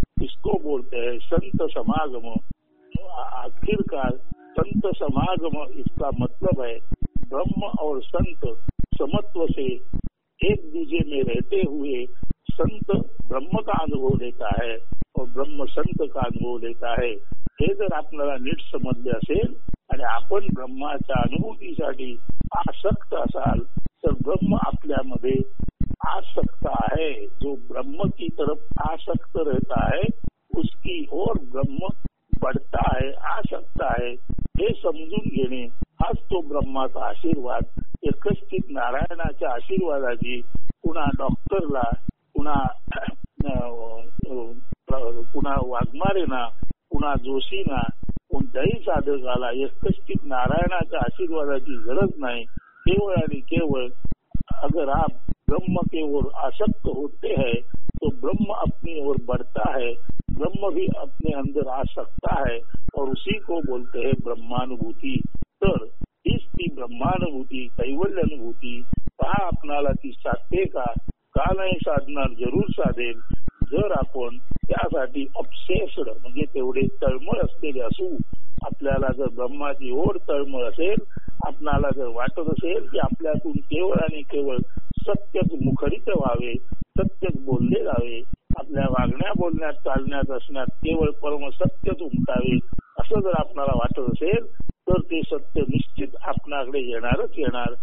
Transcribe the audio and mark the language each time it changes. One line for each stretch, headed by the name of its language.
Hindi: इसको बोलते हैं संत समागम. आखिरकार संत समागम इसका मतलब है ब्रह्म और संत समत्व से एक दूजे में रहते हुए संत ब्रह्म का अनुभव लेता है और ब्रह्म संत का अनुभव लेता है.
Marathi: हे जर आपल्याला नीट समजले असेल आणि आपण ब्रह्माच्या अनुभूतीसाठी आसक्त असाल तर ब्रह्म आपल्यामध्ये
Hindi: आसक्त है. जो ब्रह्म की तरफ आसक्त रहता है उसकी ओर ब्रह्म बढ़ता है, आसक्त है.
Marathi: हे समजून घेणे हाच तो ब्रह्माचा आशीर्वाद. एकस्थित नारायणाच्या आशीर्वादाची पुन्हा डॉक्टरला, पुन्हा वाघमारेना, पुन्हा जोशीना, कोणत्याही साधकाला एकस्थित नारायणाच्या आशीर्वादाची गरज नाही. केवळ आणि केवळ
Hindi: अगर आप ब्रह्म की ओर आसक्त होते हैं तो ब्रह्म अपनी ओर बढ़ता है. ब्रह्म भी अपने अंदर आ सकता है और उसी को बोलते हैं ब्रह्मानुभूती.
Marathi: तर हीच ती ब्रह्मानुभूती, कैवल्यानुभूती. पहा आपणाला ती साधते का? का नाही साधणार? जरूर साधेल जर आपण त्यासाठी ऑब्सेस्ड म्हणजे तेवढे तळमळ असलेले असू. आपल्याला जर ब्रह्माची ओढ तळमळ असेल, आपणाला जर वाटत असेल की आपल्यातून केवळ आणि केवळ सत्यच मुखरित व्हावे, सत्यच बोलले जावे, आपल्या वागण्या बोलण्यात चालण्यात असण्यात केवळ परम सत्यच उमटावे, असं जर आपल्याला वाटत असेल तर ते सत्य निश्चित आपणाकडे येणारच येणार.